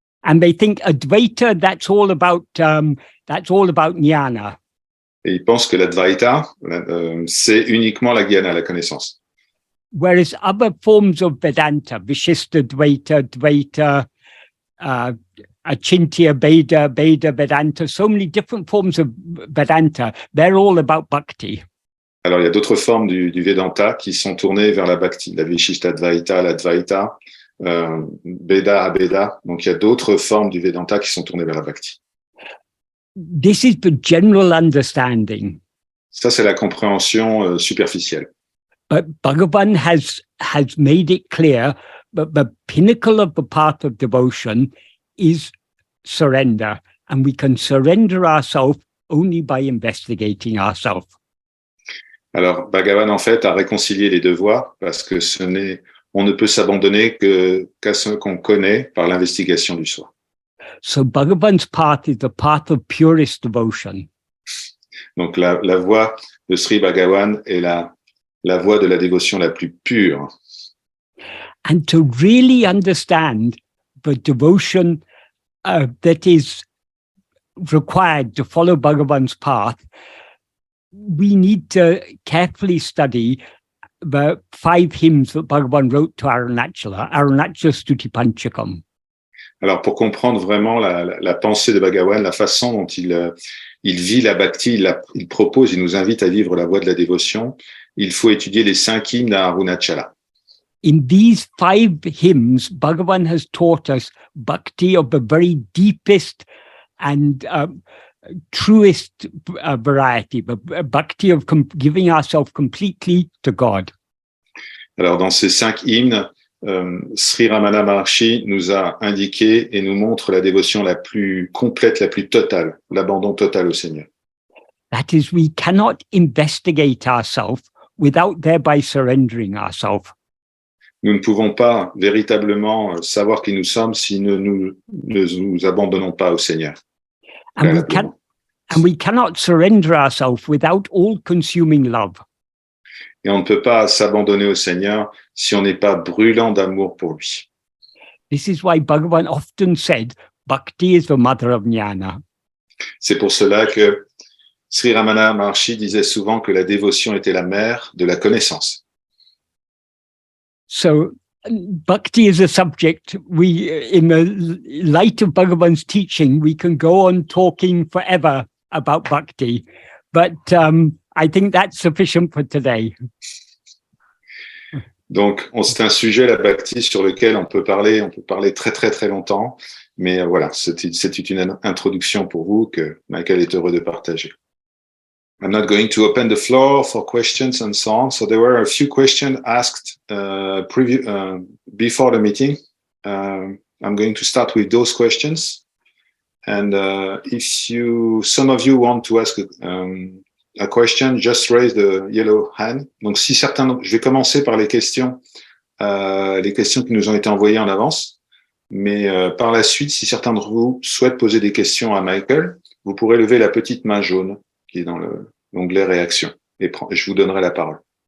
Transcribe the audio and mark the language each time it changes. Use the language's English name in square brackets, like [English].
[English] And they think Advaita, that's all about jnana. [French] Et ils pensent que l'Advaita, c'est uniquement la jnana, la connaissance. [English] Whereas other forms of Vedanta, Vishista Dvaita, Dvaita, Achintya, Beda, Vedanta, so many different forms of Vedanta, they're all about bhakti. [French] Alors, il y a d'autres formes du Vedanta qui sont tournées vers la bhakti, la Vishishtadvaita, l'Advaita, Beda, Abeda. Donc, il y a d'autres formes du Vedanta qui sont tournées vers la bhakti. [English] This is the general understanding. [French] Ça, c'est la compréhension superficielle. [English] But Bhagavan has made it clear that the pinnacle of the path of devotion is surrender. And we can surrender ourselves only by investigating ourselves. [French] Alors, Bhagavan, en fait, a réconcilié les deux voies parce que on ne peut s'abandonner qu'à ce qu'on connaît par l'investigation du soi. [English] So Bhagavan's path is the path of purest devotion. [French] Donc, la voie de Sri Bhagavan est la voie de la dévotion la plus pure. [English] And to really understand the devotion that is required to follow Bhagavan's path, we need to carefully study the 5 hymns that Bhagavan wrote to Arunachala Stuti Panchakam. [French] Alors, pour comprendre vraiment la pensée de Bhagavan, la façon dont il vit la bhakti, il propose, il nous invite à vivre la voie de la dévotion, il faut étudier les 5 hymnes à Arunachala. [English] In these 5 hymns, Bhagavan has taught us bhakti of the very deepest and truest variety, but bhakti of giving ourselves completely to God. [French] Alors, dans ces 5 hymnes, Sri Ramana Maharshi nous a indiqué et nous montre la dévotion la plus complète, la plus totale, l'abandon total au Seigneur. [English] That is, we cannot investigate ourselves without thereby surrendering ourselves. [French] Nous ne pouvons pas véritablement savoir qui nous sommes si nous ne nous abandonnons pas au Seigneur. [English] And we cannot surrender ourselves without all-consuming love. [French] Et on ne peut pas s'abandonner au Seigneur si on n'est pas brûlant d'amour pour lui. [English] This is why Bhagavan often said, Bhakti is the mother of jnana. [French] C'est pour cela que Sri Ramana Maharshi disait souvent que la dévotion était la mère de la connaissance. [English] So, Bhakti is a subject in the light of Bhagavan's teaching, we can go on talking forever about Bhakti. But I think that's sufficient for today. [French] Donc, c'est un sujet, la bhakti, sur lequel on peut parler très, très, très longtemps. Mais voilà, c'est une introduction pour vous que Michael est heureux de partager. [English] I'm not going to open the floor for questions and so on. So there were a few questions asked before the meeting. I'm going to start with those questions. And if some of you want to ask a question, just raise the yellow hand. [French] Donc, je vais commencer par les questions qui nous ont été envoyées en avance. Mais par la suite, si certains d'entre vous souhaitent poser des questions à Michael, vous pourrez lever la petite main jaune qui est dans l'onglet réaction. Et je vous donnerai la parole.